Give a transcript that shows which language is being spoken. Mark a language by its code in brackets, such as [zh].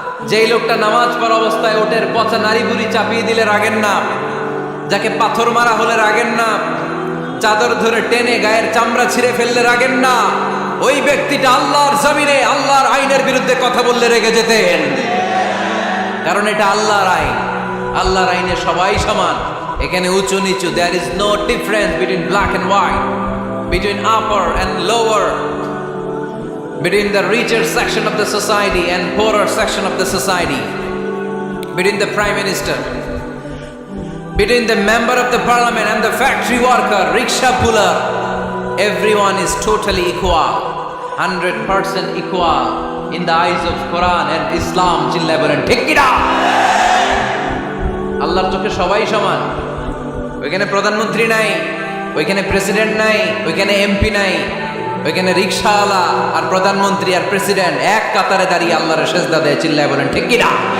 [bn] যেই লোকটা নামাজ পড়া অবস্থায় ওটের পচা নাড়ি ভুঁড়ি চাপিয়ে দিলে রাগেন না, যাকে পাথর মারা হলে রাগেন না, চাদর ধরে টেনে গায়ের চামড়া ছিঁড়ে ফেললে রাগেন না। ওই ব্যক্তিটা আল্লাহর জমিনে আল্লাহর আইনের বিরুদ্ধে কথা বললে রেগে যেতেন, কারণ এটা আল্লাহর আইন। আল্লাহর আইনে সবাই সমান, এখানে উঁচু নিচু, [en] There is no difference between black and white, between upper and lower, between the richer section of the society and poorer section of the society, between the prime minister, between the member of the parliament and the factory worker, rickshaw puller. Everyone is totally equal, 100% equal in the eyes of Quran and Islam. [bn] Chilla bolen ঠিক কি না? আল্লাহর চোখে সবাই সমান। ওইখানে প্রধানমন্ত্রী নাই, ওইখানে প্রেসিডেন্ট নাই, ওইখানে এমপি নাই, ওইখানে রিকশাওয়ালা আর প্রধানমন্ত্রী আর প্রেসিডেন্ট এক কাতারে দাঁড়িয়ে আল্লাহর সেজদা দেয়। চিল্লায় বলেন ঠিক কি না?